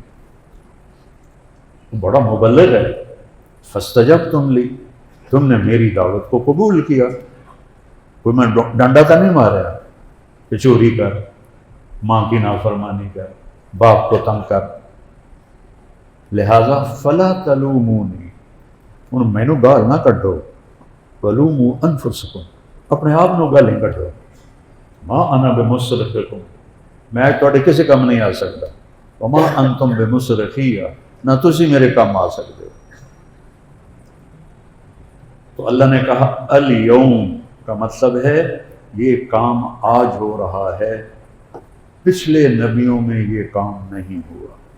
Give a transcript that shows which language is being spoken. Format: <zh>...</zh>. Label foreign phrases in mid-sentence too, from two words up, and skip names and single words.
<ur>بڑا مبلغ ہے.</ur> <ar>فاستجبتم لی،</ar> <ur>تم نے میری دعوت کو قبول کیا. کوئی میں ڈنڈا تو نہیں مارا کہ چوری کر، ماں کی نافرمانی کر، باپ کو تنگ کر.</ur> <ar>لہذا فلا تلومونی،</ar> <pa>ہن مینوں گال نہ کڈو.</pa> <ar>ولوموا انفسکم،</ar> <pa>اپنے آپ نو گالیں کڈو.</pa> <ar>ما انا بمصرخکم،</ar> <pa>میں تواڈے کسی کم نہیں آ سکتا.</pa> <ar>وما انتم بمصرخی،</ar> <pa>نہ تسی میرے کام آ سکتے.</pa> <ur>تو اللہ نے کہا الیوم کا مطلب ہے یہ کام آج ہو رہا ہے، پچھلے نبیوں میں یہ کام نہیں ہوا.</ur>